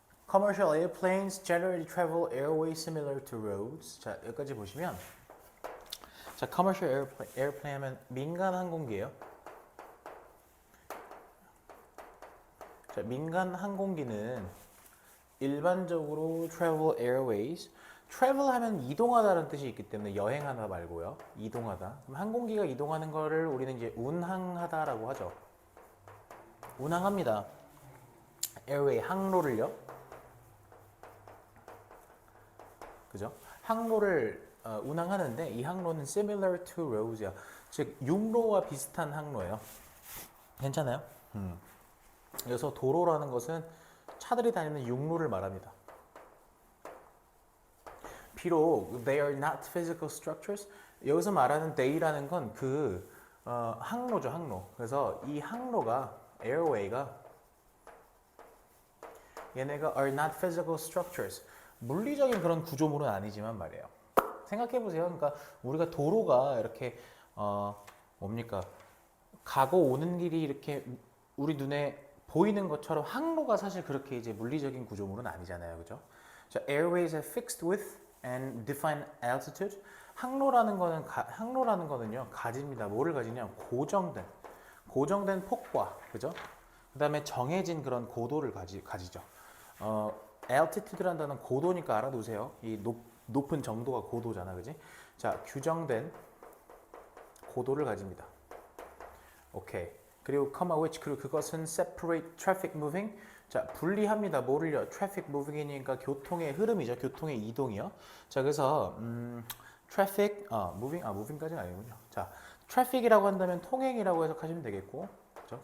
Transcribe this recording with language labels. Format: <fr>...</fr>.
<en>Commercial airplanes generally travel airways similar to roads.</en> <ko>자, 여기까지 보시면 자,</ko> <en>commercial airplane</en> <ko>하면 민간 항공기예요. 자, 민간 항공기는 일반적으로</ko> <en>travel airways travel</en> <ko>하면 이동하다라는 뜻이 있기 때문에 여행하다 말고요. 이동하다. 그럼 항공기가 이동하는 거를 우리는 이제 운항하다라고 하죠. 운항합니다. 에어웨이 항로를요. 그죠? 항로를 운항하는데 이 항로는</ko> <en>similar to roads</en> <ko>야. 즉 육로와 비슷한 항로예요. 괜찮아요? 그래서 도로라는 것은 차들이 다니는 육로를 말합니다. 비록</ko> <en>they are not physical structures.</en> <ko>여기서 말하는 they라는 건 그 항로죠, 항로. 그래서 이 항로가 airway가 얘네가</ko> <en>are not physical structures.</en> <ko>물리적인 그런 구조물은 아니지만 말이에요. 생각해 보세요. 그러니까 우리가 도로가 이렇게 뭡니까? 가고 오는 길이 이렇게 우리 눈에 보이는 것처럼 항로가 사실 그렇게 이제 물리적인 구조물은 아니잖아요. 그죠? 자,</ko> <en>airways are fixed width and defined altitude.</en> <ko>항로라는 거는요. 가집니다. 뭐를 가지냐? 고정된 폭과 그죠? 그다음에 정해진 그런 고도를 가지죠. altitude라는 단어는 고도니까 알아두세요. 이 높은 정도가 고도잖아, 그지? 자, 규정된 고도를 가집니다. 오케이. 그리고</ko> <en>comma which</en> <ko>그리고 그것은</ko> <en>separate traffic moving.</en> <ko>자, 분리합니다. 뭐를요?</ko> <en>traffic moving</en> <ko>이니까 교통의 흐름이죠. 교통의 이동이요. 자, 그래서</ko> <en>traffic moving</en> <ko>까지는 아니군요. 자, traffic이라고 한다면 통행이라고 해석하시면 되겠고, 그렇죠?</ko>